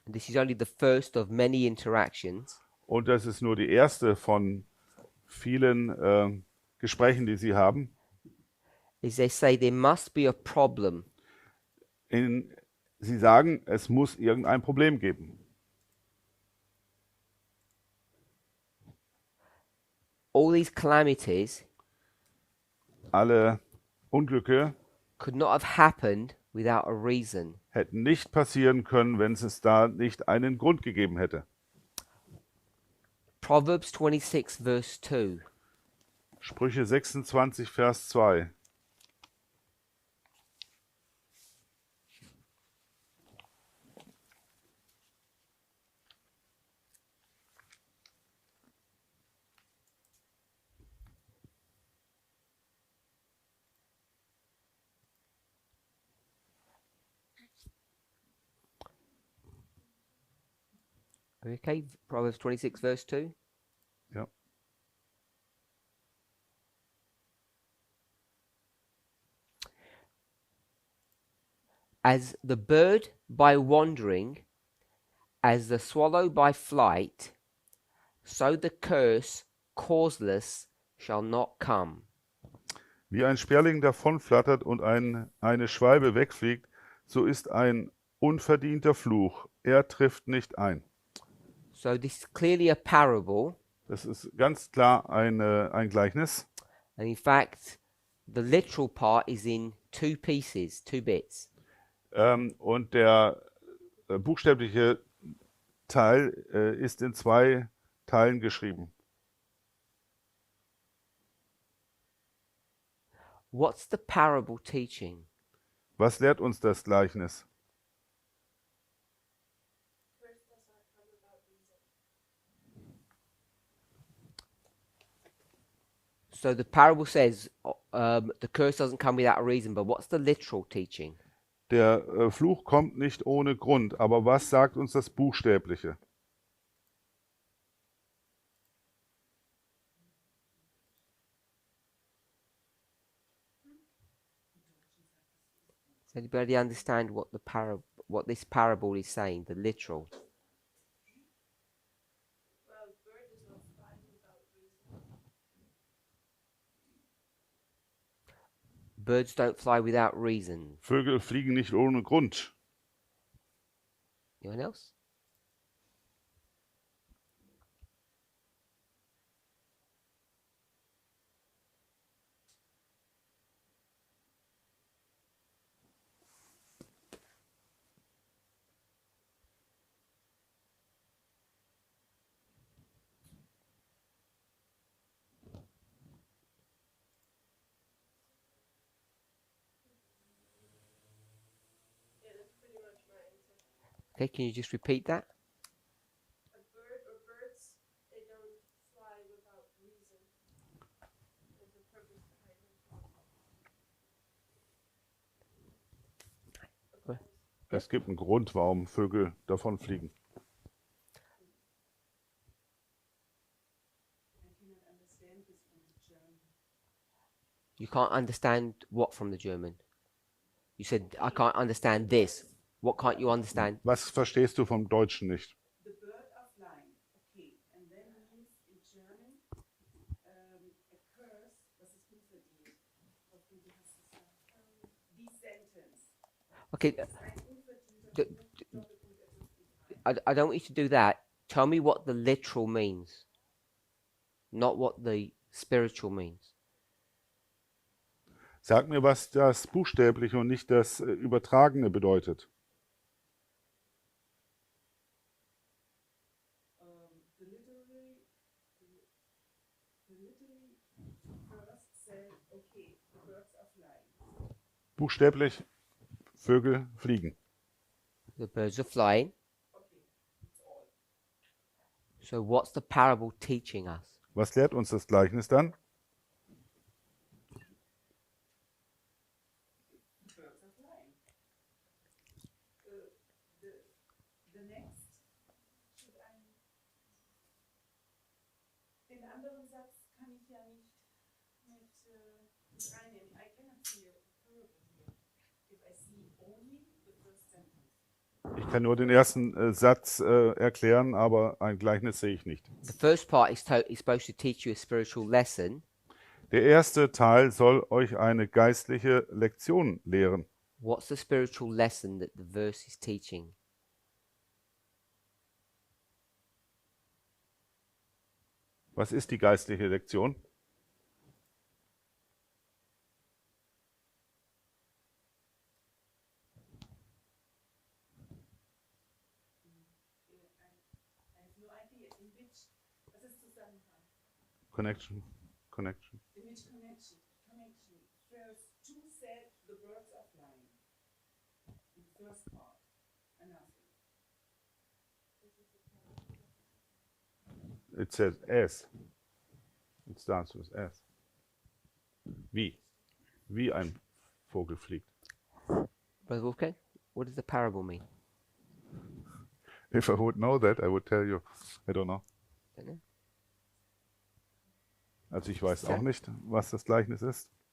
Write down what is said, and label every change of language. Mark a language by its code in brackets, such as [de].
[en] and this is only the first of many interactions, [de] und das ist nur die erste von vielen Gesprächen, die sie haben, [en] is they say there must be a problem. [de] sie sagen, es muss irgendein Problem geben. [en] All these calamities [de] Alle Unglücke [en] could not have happened without a reason. [de] hätten nicht passieren können, wenn es da nicht einen Grund gegeben hätte. [en] Proverbs 26 verse 2. [de] Sprüche 26, Vers 2. [en] Okay, Proverbs 26 verse 2. [de] Ja. [en] As the bird by wandering, as the swallow by flight, so the curse causeless shall not come. [de] Wie ein Sperling davonflattert und eine Schwalbe wegfliegt, so ist ein unverdienter Fluch. Er trifft nicht ein. [en] So this is clearly a parable, [de] Das ist ganz klar ein Gleichnis. [en] and in fact, the literal part is in two pieces, two bits. [de] Und der buchstäbliche Teil ist in 2 Teilen geschrieben. [en] What's the parable teaching? [de] Was lehrt uns das Gleichnis? [en] So the parable says the curse doesn't come without a reason, but what's the literal teaching? [de] Der Fluch kommt nicht ohne Grund, aber was sagt uns das Buchstäbliche? [en] Does anybody understand what this parable is saying? The literal. Birds don't fly without reason. [de] Vögel fliegen nicht ohne Grund. [en] Anyone else? Okay, can you just repeat that? A bird or birds, they don't fly without reason. There's a purpose behind them. Well, [de] Es gibt einen Grund, warum Vögel davonfliegen. [en] I cannot understand this from the German. You can't understand what from the German? You said, I can't understand this. What can't you understand? [de] Was verstehst du vom Deutschen nicht? [en] The bird are flying. Okay. And then means in German, a curse, [de] was ist unverdient? Hoffentlich, wie hast du es gesagt? Die Sentence. [en] Okay, [de] Ist ein unverdienter d- Fluch, Doppelpunkt, etwas [en] I don't want you to do that. Tell me what the literal means, not what the spiritual means. [de] Sag mir, was das Buchstäbliche und nicht das Übertragene bedeutet. [en] The literary first said, okay, the birds are flying. [de] Buchstäblich, Vögel fliegen. [en] The birds are flying. Okay, that's all. So what's the parable teaching us? [de] Was lehrt uns das Gleichnis dann? [en] The birds are flying. The next should ein. [de] Den anderen Satz kann ich ja nicht mit reinnehmen. [en] I cannot see a parable here if I see only the first sentence. [de] Ich kann nur den ersten Satz erklären, aber ein Gleichnis sehe ich nicht. [en] The first part is supposed to teach you a spiritual lesson. [de] Der erste Teil soll euch eine geistliche Lektion lehren. [en] What's the spiritual lesson that the verse is teaching? [de] Was ist die geistliche Lektion? [en] I have no idea in which, [de] was ist Zusammenhang? [en] Connection. In which connection? Verse 2 said the birds are flying. In the first part. Enough. It says as. It starts with as. Wie? [de] Wie ein Vogel fliegt. [en] Brother Wolfgang, what does the parable mean? If I would know that, I would tell you. I don't know. Don't know. [de] Also ich weiß auch nicht, was das Gleichnis ist.